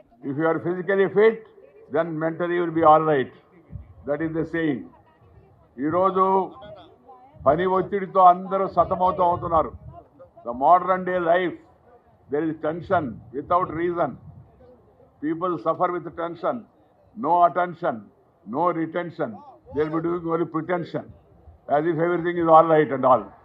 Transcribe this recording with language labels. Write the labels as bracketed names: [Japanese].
[English] If you are physically fit, then mentally you will be all right. That is the saying. [Telugu] ఈరోజు పని ఒత్తిడితో అందరూ సతమవుతూ అవుతున్నారు. [English] The modern day life, there is tension without reason. People suffer with tension, no attention, no retention. They will be doing only pretension, as if everything is all right and all.